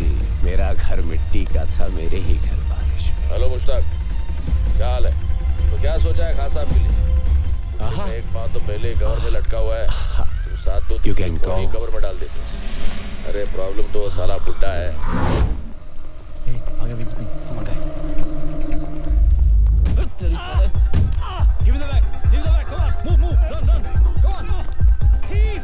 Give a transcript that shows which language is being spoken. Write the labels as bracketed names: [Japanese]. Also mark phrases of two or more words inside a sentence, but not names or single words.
[Hindi] मेरा घर मिट्टी का था, मेरे ही घर बारिश हुई। हेलो मुश्ताक, क्या हाल है? तो क्या सोचा है खास साहब के लिए? एक बात तो पहले कवर में लटका हुआ है, तुम साथ तो कवर में डाल देते। अरे प्रॉब्लम तो साला बुड्ढा है। आगे भी नहीं। [English] Come on guys. Give me the bag. Give me the bag. Come on. Move. Run. Come on. Thief!